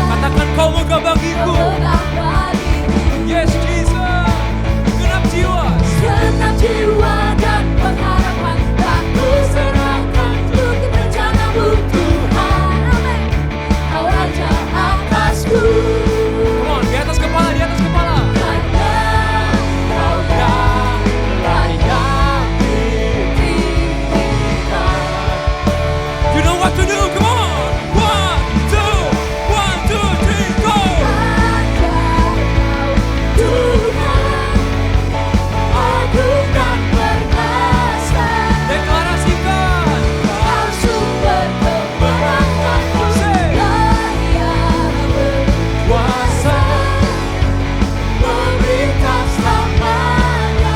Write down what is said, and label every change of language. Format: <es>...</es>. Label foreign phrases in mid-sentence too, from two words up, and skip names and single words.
<id>Katakan kau megah bagiku. Megah bagiku.</id> <en>Yes Jesus.</en> <id>Genap jiwa. Segenap jiwa dan pengharapan tak ku serahkan untuk rencana-Mu Tuhan. Amin. Kau Raja atasku.</id> <en>Come on,</en> <id>di atas kepala, di atas kepala. Hanya Kau yang layak ditinggikan.</id> <en>You know what to do, come on. 1, 2, 3, go.</en> <id>Ajar Kau Tuhan, agung dan perkasa. Deklarasikan. Kau sumber kemenanganku. Layak berkuasa, memerintah selamanya.</id>